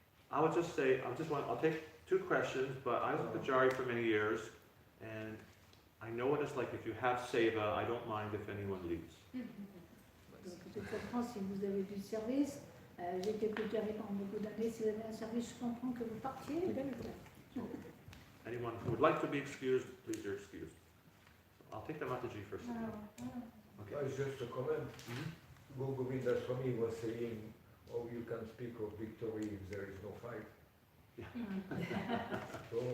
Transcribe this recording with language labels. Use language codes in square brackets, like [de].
[en] I would just say, I'll take two questions, but I was a Pujari for many years, and I know what it's like if you have seva, I don't mind if anyone leaves. [fr] Donc je comprends si vous avez du service, j'ai été Pujari pendant beaucoup d'années, si vous avez un service, je comprends que vous partiez, bien le faire. [en] Anyone who would like to be excused, please you're excused. I'll take the Mataji first. Okay. Just a comment. Govinda Swami was saying how you can speak of victory if there is no fight. Yeah. So